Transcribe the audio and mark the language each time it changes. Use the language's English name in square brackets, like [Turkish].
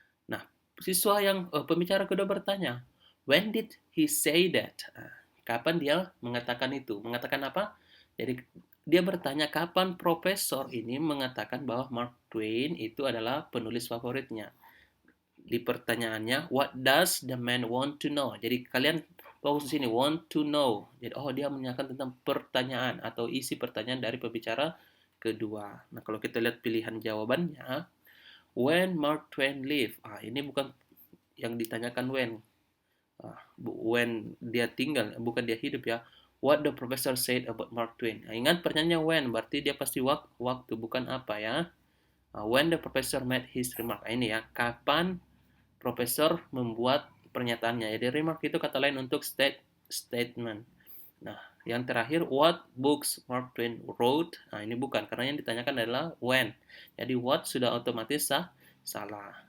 [Indonesian] Nah, siswa yang pembicara kedua bertanya, [English] when did he say that? [Indonesian] Kapan dia mengatakan itu? Mengatakan apa? Jadi dia bertanya kapan profesor ini mengatakan bahwa Mark Twain itu adalah penulis favoritnya. Di pertanyaannya, [English] what does the man want to know? [Indonesian] Jadi kalian fokus di sini, [English] want to know. [Indonesian] Jadi dia menanyakan tentang pertanyaan atau isi pertanyaan dari pembicara kedua. Nah, kalau kita lihat pilihan jawabannya, [English] when Mark Twain lived. [Indonesian] Ini bukan yang ditanyakan when dia tinggal, bukan dia hidup ya. [English] What the professor said about Mark Twain. [Indonesian] Ingat pertanyaannya when, berarti dia pasti waktu, bukan apa ya. [English] When the professor made his remark. [Indonesian] Ini ya, kapan profesor membuat pernyataannya. Jadi remark itu kata lain untuk statement. Nah, yang terakhir, [English] what books Mark Twain wrote? [Indonesian] Nah, ini bukan, karena yang ditanyakan adalah when. Jadi what sudah otomatis salah.